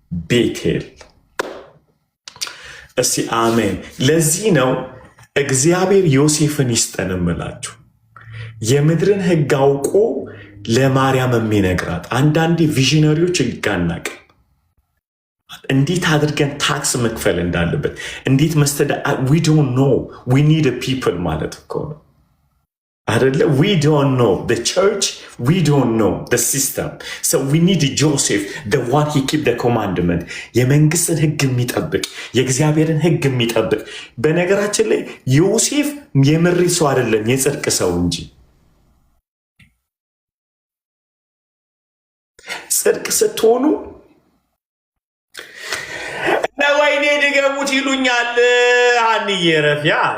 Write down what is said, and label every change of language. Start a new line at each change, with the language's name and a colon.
Amharic: ቤቴል። እስቲ አሜን። ለዚህ ነው እግዚአብሔር ዮሴፍን ይስጠን እምላችሁ፣ የምድርን ህግ አውቆ ለማርያም የሚነግራት። አንዳንዴ ቪዥነሪዎች ህግ አናውቅም። እንዴት አድርገን ታክስ መክፈል እንዳለበት እንዴት
English: we don't know. we need a people
Amharic: ማለት እኮ ነው አይደለ?
English: we don't know the church, we don't know the system, so we need Joseph, the one he keep the commandment.
Amharic: የመንግስትን ህግ የሚጠብቅ የእግዚአብሔርን ህግ የሚጠብቅ። በነገራችን ላይ ዮሴፍ የምሪ ሰው አይደለም፣ የጽድቅ ሰው እንጂ። ጽድቅ ስትሆኑ እና ወይኔ ድገሙት ይሉኛል። አንዬ ረፊያ